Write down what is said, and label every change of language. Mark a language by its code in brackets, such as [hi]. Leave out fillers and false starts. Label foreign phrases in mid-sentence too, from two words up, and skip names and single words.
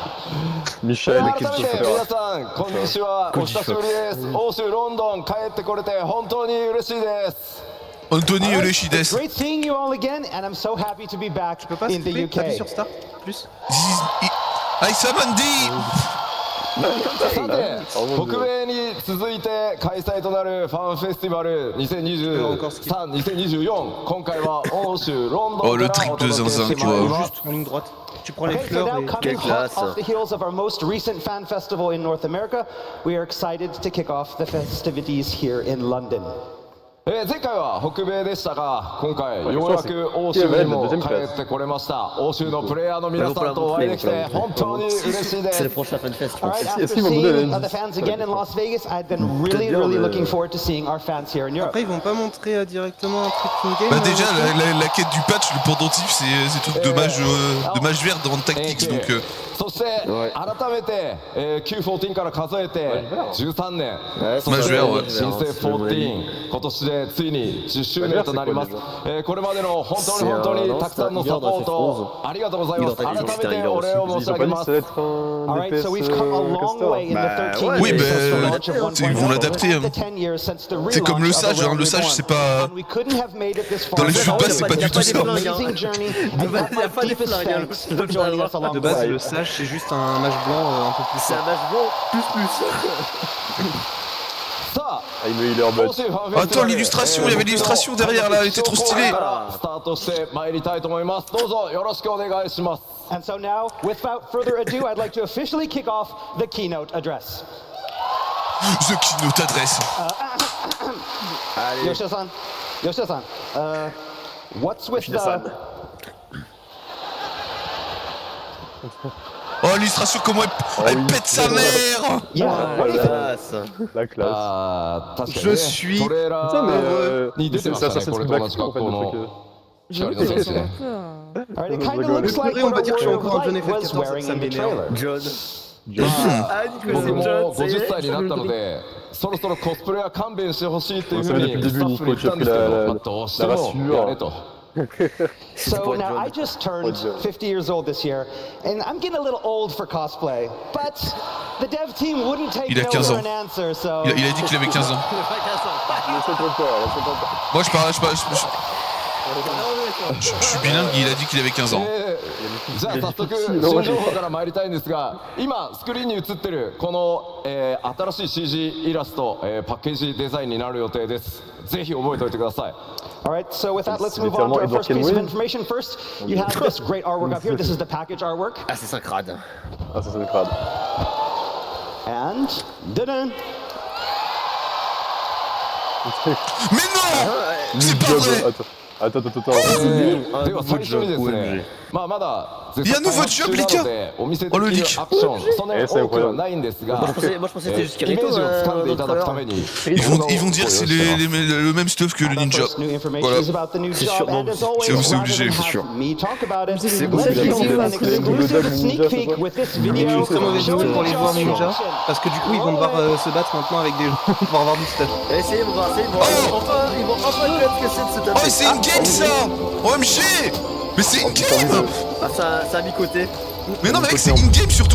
[fr] Michel, qu'est-ce qu'il faut faire? Anthony Yoshida. Je peux pas t'appuyer sur Start plus. Samandi. [ja] 北米に続いて開催となるファンフェスティバル2023-2024今回は欧州ロンドン [fr] Oh le trick de zinzin quoi. Juste en ligne droite. Tu prends les fleurs et... Quelle classe. [en] Off the heels of our most recent fan festival in North America, we are excited to kick off the festivities here in London. [ja] 前回は北米でしたが今回ようやく欧州にも帰ってこれました欧州のプレイヤーの皆さんとお会いできて本当に嬉しいです [fr] C'est le prochain Fanfest. [en] All right, after seeing the fans again in Las Vegas, I've been really looking forward to seeing our fans here in Europe. [fr] Après ils vont pas montrer directement un truc in-game. Bah déjà la quête du patch, le pendentif c'est truc de mage vert dans Tactics donc [ja] そして改めて Q14 から数えて13年 [fr] mage vert ouais. [ja] 新生14今年でついに10周年となりますこれまでの本当にたくさんのサポートありがとうございます改めてお礼を申し上げます [en] Alright, so we've come a long way in the 13 [fr] Oui, [en] years since the [fr] bah, [en] launch of [fr] ils vont [en] 1.0, [fr] l'adapter, hein. [en] the 10 years since the [fr] C'est comme le [en] relaunch of [fr] sage, hein, le sage c'est pas... [en] And we couldn't have made it this far [fr] Dans les jeux de [en] without [fr] base c'est pas du tout ça. [en] amazing journey and my deepest thanks for joining us along [fr] De [en] the [fr] base, [en] way. [fr] le sage c'est juste un mage blanc un peu plus C'est fort. un match bon, plus. [ja] さあ [fr] Ah, il me healer but. Attends l'illustration, il y avait l'illustration derrière là, elle était trop stylée. [ja] スタートして参りたいと思いますどうぞよろしくお願いします [en] And so now, without further ado, I'd like to officially kick off the keynote address. The Keynote adresse. Yoshida-san, what's with the... [fr] Oh l'illustration comment elle pète sa mère. La classe. [ja] 確かに [fr] Je [ja] ね [fr] suis [ja] トレーラ [fr] Putain, mais [ja] ーに出てましたね [fr] ça [ja] これ [fr] c'est [ja] と同 [fr] Black [ja] じ [fr] en [ja] 学 [fr] fait [ja] 校 [fr] le [ja] の [fr] truc. [ja] 光の先生 [en] All right, it kind of looks like [fr] on va [en] what [fr] dire que je suis encore un [en] Light [fr] jeune [en] was [fr] FF14, [en] wearing [fr] ça [en] in the [fr] m'énerve. [en] trailer. John. [ja] 僕も50歳になったのでそろそろコスプレは勘弁してほしいっていうふうにスタッフに言ったんですけどまあどうしてもやれと [en] So now I just turned 50 years old this year, and I'm getting a little old for cosplay. But the dev team wouldn't take [fr] Il a [en] no [fr] 15 [en] for [fr] ans. [en] an answer, so... [fr] Il a dit qu'il avait 15 ans. Moi je suis bilingue, il a dit qu'il avait 15 ans. [ja] じゃあ早速新情報から参りたいんですが今スクリーンに映ってるこの、新しい CG イラスト、パッケージデザインになる予定ですぜひ覚えておいてください [en] All right, so with that, let's move on to our first piece of information. First, you have this great artwork up here. This is the package artwork. [fr] Ah, c'est ça crade. Ah, ça c'est le crade. [en] And... dun-dun. [fr] Mais non. C'est pas vrai. Attends. [ja] では最初にですねまだ [fr] Il y a un nouveau job, les gars. [ja] お見せでき [fr] Oh, le [ja] る [fr] leak. [ja] アクションそんなに多くはないんですが [fr] Moi je pensais c'était juste [ja] イメー [fr] Kirito [ja] ジを掴んでいただくた [fr] dans [ja] めに [fr] Ils vont dire que c'est le même stuff que le [en] Our [fr] ninja. [en] first new information [fr] Voilà. [en] is about the new [fr] C'est [en] job, [fr] sûr, [en] and [fr] non, [en] as always, [fr] c'est [en] rather [fr] obligé, [en] than [fr] c'est [en] have [fr] sûr. [en] me talk about it, [fr] C'est [en] let's [fr] obligé. [en] give you an [fr] C'est [en] exclusive [fr] obligé. [en] sneak peek with this [fr] Et [en] video. [fr] très mauvaise nouvelle pour les joueurs ninja, parce que du coup ils vont devoir se battre maintenant avec des gens pour avoir du stuff. Essayez de voir, ils vont enfin connaître ce que c'est de se taper. Oh mais c'est une game ça. OMG. Mais c'est une game. Ah, ça a mis côté. Mais non mais mec c'est une game surtout.